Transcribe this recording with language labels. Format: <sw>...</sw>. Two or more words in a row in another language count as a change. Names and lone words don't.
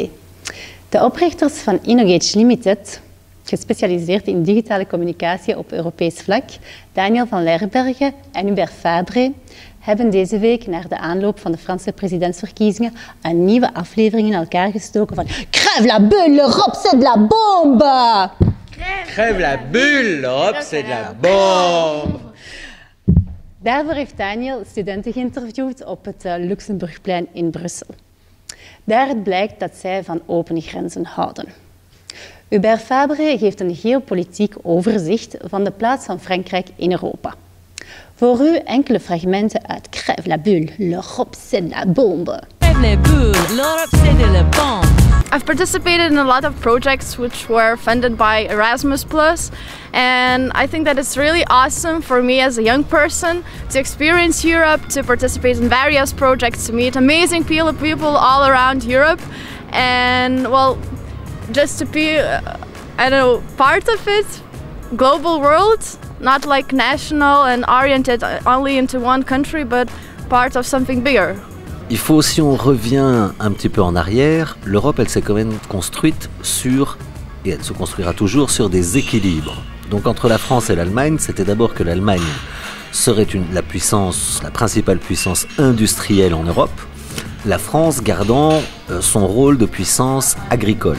<nl>De oprichters van Innogage Limited, gespecialiseerd in digitale communicatie op Europees vlak, Daniel van Lerberghe en Hubert Fabre, hebben deze week naar de aanloop van de Franse presidentsverkiezingen een nieuwe aflevering in elkaar gestoken van Crève la bulle, l'Europe c'est de la bombe! Crève la bulle, l'Europe c'est de la bombe! Daarvoor heeft Daniel studenten geïnterviewd op het Luxemburgplein in Brussel. Daaruit blijkt dat zij van opene grenzen houden. Hubert Fabre geeft een geopolitiek overzicht van de plaats van Frankrijk in Europa. Voor u enkele fragmenten uit Crève la bulle, l'Europe c'est de la bombe. Crève la bulle, l'Europe c'est de la bombe.</nl> <en>I've participated in a lot of projects which were funded by Erasmus+, and I think that it's really awesome for me as a young person to experience Europe, to participate in various projects, to meet amazing people all around Europe, and well, just to be, I don't know, part of it, global world, not like national and oriented only into one country, but part of something bigger.</en> <fr>Il faut, si on revient un petit peu en arrière, l'Europe, elle s'est quand même construite sur, et elle se construira toujours, sur des équilibres. Donc entre la France et l'Allemagne, c'était d'abord que l'Allemagne serait la principale puissance industrielle en Europe, la France gardant son rôle de puissance agricole.</fr>